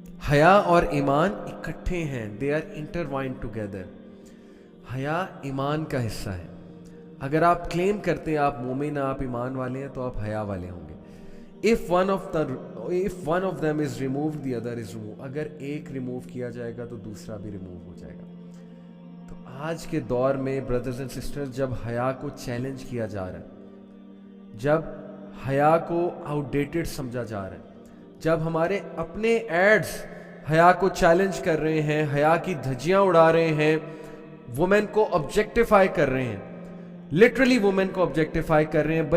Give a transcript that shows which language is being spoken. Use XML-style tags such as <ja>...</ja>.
<ur>حیا اور ایمان اکٹھے ہیں,</ur> <en>they are intertwined together.</en> <ur>حیا ایمان کا حصہ ہے. اگر آپ کلیم کرتے ہیں آپ مومن ہیں, آپ ایمان والے ہیں, تو آپ حیا والے ہوں گے.</ur> <en>if one of them is removed, the other is removed.</en> <ur>اگر ایک ریموو کیا جائے گا تو دوسرا بھی ریموو ہو جائے گا. تو آج کے دور میں بردرز اینڈ سسٹرز, جب حیا کو چیلنج کیا جا رہا ہے, جب حیا کو آؤٹ ڈیٹڈ سمجھا جا رہا ہے, جب ہمارے اپنے ایڈز حیا کو چیلنج کر رہے ہیں, حیا کی دھجیاں اڑا رہے ہیں, وومن کو آبجیکٹیفائی کر رہے ہیں, لٹرلی وومن کو آبجیکٹیفائی کر رہے ہیں.</ur>